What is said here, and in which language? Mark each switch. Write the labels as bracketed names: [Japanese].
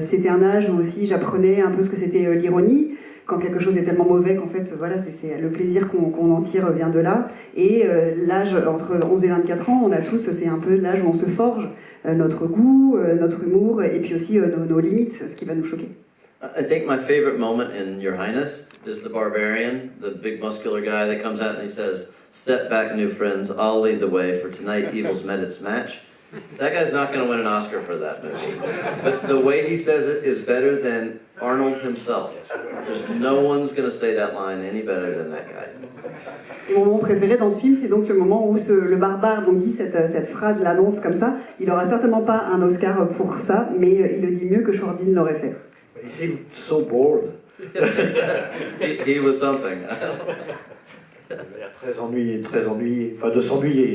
[French] C'était un âge où aussi j'apprenais un peu ce que c'était l'ironie. Quand quelque chose est tellement mauvais qu'en fait, voilà, c'est le plaisir qu'on en tire vient de là. Et l'âge entre 11 et 24 ans, on a tous, c'est un peu l'âge où on se forge notre goût, notre humour, et puis aussi nos limites, ce qui va nous choquer. [English] I think my favorite moment in Your Highness is the barbarian, the big muscular guy that comes out and he says, "Step back, new friends, I'll lead the way, for tonight evil's met its match." That guy's not going to win an Oscar for that movie. But the way he says it is better than Arnold himself. There's no one's going to say that line any better than that guy. [French] Mon moment préféré dans ce film, c'est donc le moment où le barbare donc dit cette phrase, l'annonce comme ça. Il n'aura certainement pas un Oscar pour ça, mais il le dit mieux que Schwarzy ne l'aurait fait. [English] He seemed so bored. he was something. [French] Il avait l'air très ennuyé, enfin de s'ennuyer.